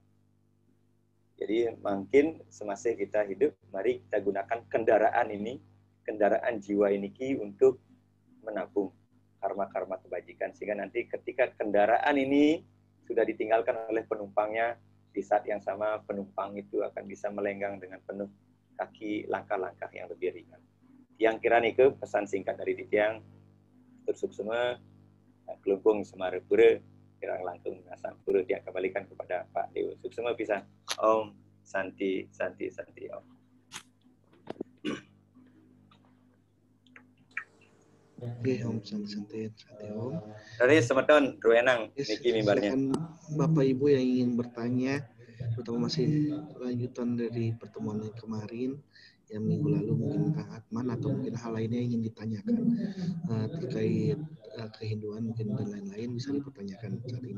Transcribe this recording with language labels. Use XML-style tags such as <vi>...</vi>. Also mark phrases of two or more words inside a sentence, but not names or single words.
<id>Jadi mungkin semasa kita hidup, mari kita gunakan kendaraan ini, kendaraan jiwa ini untuk menabung karma-karma kebajikan. Sehingga nanti ketika kendaraan ini sudah ditinggalkan oleh penumpangnya, di saat yang sama penumpang itu akan bisa melenggang dengan penuh kaki langkah-langkah yang lebih ringan. Yang kira nih pesan singkat dari Tiang, tersuk semua, kelumpung semarepura,</id> <ban>kirang langkung nasam pura,</ban> <id>dia kembalikan kepada Pak Dewa. Semua bisa.</id> <sa>Om Santi Santi Santi Om. Oke, Om Santi Om.</sa> <id>Dari semeton Ruenang, niki mimbarnya. Bapak Ibu yang ingin bertanya, terutama masih lanjutan dari pertemuan yang kemarin, yang minggu lalu mungkin tentang Atman atau mungkin hal lainnya yang ingin ditanyakan terkait kehinduan mungkin dan lain-lain bisa dipertanyakan saat ini.</id>